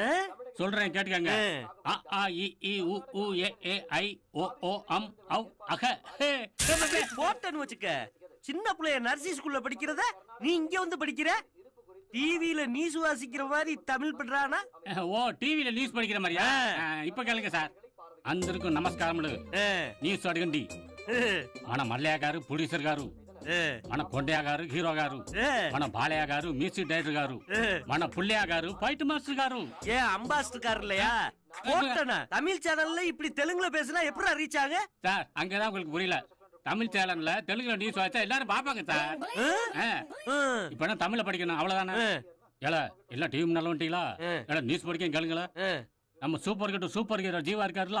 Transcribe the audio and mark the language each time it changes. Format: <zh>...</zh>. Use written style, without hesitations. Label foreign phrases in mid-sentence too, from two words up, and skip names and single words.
<ta>சொல்றேன் கேட்டுக்கங்க. அ ஆ இ ஈ உ ஊ ஏ ஏ ஐ ஓ ஓ அம் ஔ அக. போட்டன்னு வச்சுக்க. சின்ன பிள்ளைய</ta> <en>nursery school-la</en> <ta>படிக்கிறத நீ இங்க வந்து படிக்கிற?</ta> <en>TV-la news</en> <ta>வாசிக்கிற மாதிரி தமிழ் பண்றானா? ஓ</ta> <en>TV-la news</en> <ta>படிக்கிற மாதிரியா? இப்ப கேளுங்க சார்.</ta> <te>అందరికీ నమస్కారములు. న్యూస్ అడగండి. మన మల్లయ్య గారు ప్రొడ్యూసర్ గారు, మన కొండయ్య గారు హీరో గారు, మన బాలయ్య గారు</te> <en>music director</en> <te>గారు, మన పుల్లయ్య గారు</te> <en>fight master</en> <te>గారు.</te> <ta>ஏ அம்பாஸ்டர் கார் இல்லையா? போட்டனா தமிழ் சேனல்ல இப்படி தெலுங்குல பேசினா எப்படி ரீச் ஆக? சார் அங்கதான் உங்களுக்கு புரியல. தமிழ் சேனல்ல தெலுங்குல நியூஸ் வாய்ச்சா எல்லாரும் பாப்பாங்க சார். இப்ப என்ன தமிழ்ல படிக்கணும் அவ்வளவுதானே? ஏல எல்லாம் டிவி முன்னால வந்துட்டீங்களா? ஏல நியூஸ் படிக்க கேளுங்களா? நம்ம</ta> <en>super hero</en> <ta>ஜீவா இருக்காருல.</ta>